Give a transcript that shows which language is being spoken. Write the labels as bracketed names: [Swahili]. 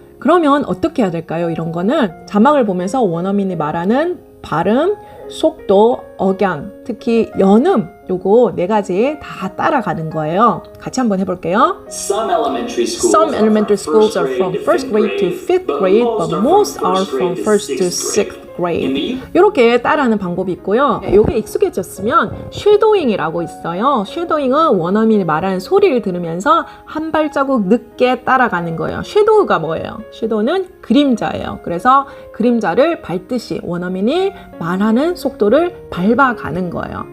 [Korean] 그러면 어떻게 해야 될까요? 이런 거는 자막을 보면서 원어민이 말하는 발음, 속도, 억양, 특히 연음 요거 4가지 다 따라가는 거예요. 같이 한번 해볼게요. [English] Some elementary schools are from first grade to fifth grade, but most are from first to sixth grade. [Korean] 이렇게 따라하는 방법이 있고요. 이게 익숙해졌으면 쉐도잉이라고 있어요. 쉐도잉은 원어민이 말하는 소리를 들으면서 한 발자국 늦게 따라가는 거예요. 쉐도우가 뭐예요? 쉐도우는 그림자예요. 그래서 그림자를 밟듯이 원어민이 말하는 속도를 밟아가는 거예요.